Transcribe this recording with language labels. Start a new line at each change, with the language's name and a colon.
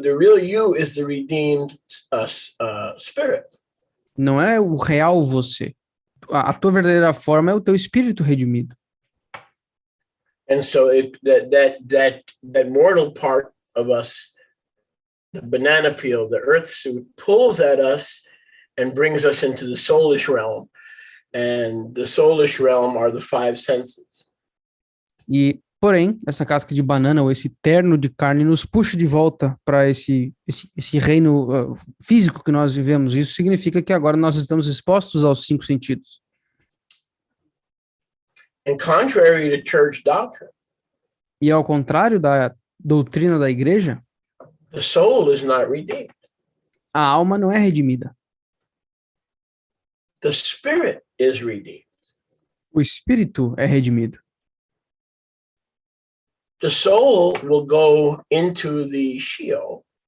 English: The real you is the redeemed spirit.
Portuguese: não é o real você. A tua verdadeira forma é o teu espírito redimido.
English: And so that mortal part of us, the banana peel, the earth suit, pulls at us and brings us into the soulish realm. And the soulish realm are the five senses.
Portuguese: E, porém, essa casca de banana ou esse terno de carne nos puxa de volta para esse reino físico que nós vivemos. Isso significa que agora nós estamos expostos aos cinco sentidos.
English: And contrary to church doctrine,
Portuguese: E ao contrário da doutrina da igreja,
English: the soul is not redeemed.
Portuguese: a alma não é redimida.
English: The spirit is redeemed.
Portuguese: O espírito é redimido.
English: The soul will go into the Sheol